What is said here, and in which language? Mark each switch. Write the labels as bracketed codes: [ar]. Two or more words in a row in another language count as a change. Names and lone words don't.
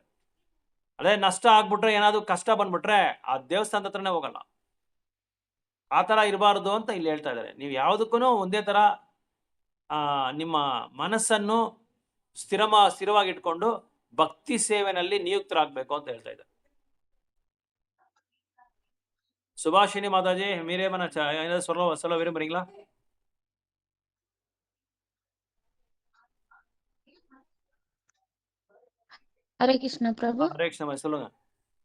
[kn] ಅದೇ ನಷ್ಟ ಆಗ್ಬಿಟ್ರೆ, ಏನಾದ್ರು ಕಷ್ಟ ಬಂದ್ಬಿಟ್ರೆ ಆ ದೇವಸ್ಥಾನದ ಹತ್ರನೇ ಹೋಗಲ್ಲ. ಆ ತರ ಇರಬಾರ್ದು ಅಂತ ಇಲ್ಲಿ ಹೇಳ್ತಾ ಇದ್ದಾರೆ. ನೀವು ಯಾವುದಕ್ಕೂ ಒಂದೇ ತರ ನಿಮ್ಮ ಮನಸ್ಸನ್ನು ಸ್ಥಿರವಾಗಿ ಇಟ್ಕೊಂಡು ಭಕ್ತಿ ಸೇವೆನಲ್ಲಿ ನಿಯುಕ್ತರಾಗಬೇಕು ಅಂತ ಹೇಳ್ತಾ ಇದ್ದಾರೆ. [ta] சுபாஷினி மாதாஜி, மீரே மன ஏதாவது சொல்ல விரும்புறீங்களா? ஹரே கிருஷ்ண பிரபு.